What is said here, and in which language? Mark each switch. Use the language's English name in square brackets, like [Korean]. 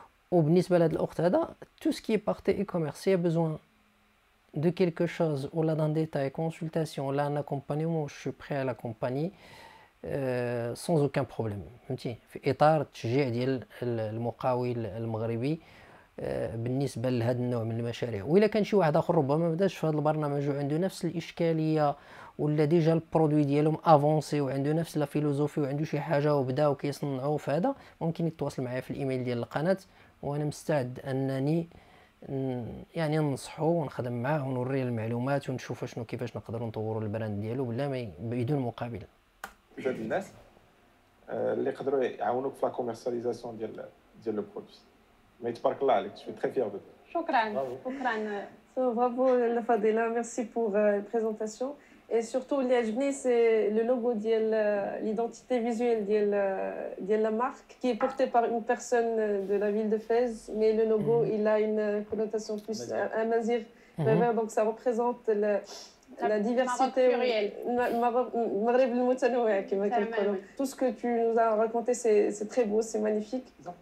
[Arabic] وبالنسبه لهاد الاخت هذا [French] تو سكي بارتي اي كوميرس سي بيزوان de quelque chose ou là dans détail consultation ou là un accompagnement je suis prêt à l'accompagner. [Arabic] سونز اوكان بروبليم، فهمتي، في اطار التشجيع ديال المقاول المغربي بالنسبه لهذا النوع من المشاريع. والا كان شي واحد اخر ربما ما بداش في هذا البرنامج وعنده نفس الاشكاليه ولا ديجا البرودوي ديالهم افونسي وعنده نفس لا فيلوزوفي وعنده شي حاجه وبداو كيصنعوا في هذا، ممكن يتواصل معايا في الايميل ديال القناه، وانا مستعد انني يعني ننصحو ونخدم معاه ونوريه المعلومات ونشوف شنو كيفاش نقدروا نطوروا البراند ديالو بلا ما بدون مقابل. زاد الناس اللي يقدروا يعاونوك في لا كوميرسياليزاسيون ديال لو برودوي. مي تبارك الله عليك، [French] جو تري فيير دو. [Arabic] شكرا شكرا. [French] Bravo la Fadela, merci pour la présentation. Et surtout, [Arabic] اللي عجبني [French] c'est le logo ديال l'identité visuelle ديال la marque qui est portée par une personne de la ville de Fès, mais le logo il a une connotation plus amazigh, donc ça représente la diversité. [Arabic] المغرب المتنوع كما كنقولوا. [French] Tout ce que tu nous as raconté c'est très beau, c'est magnifique.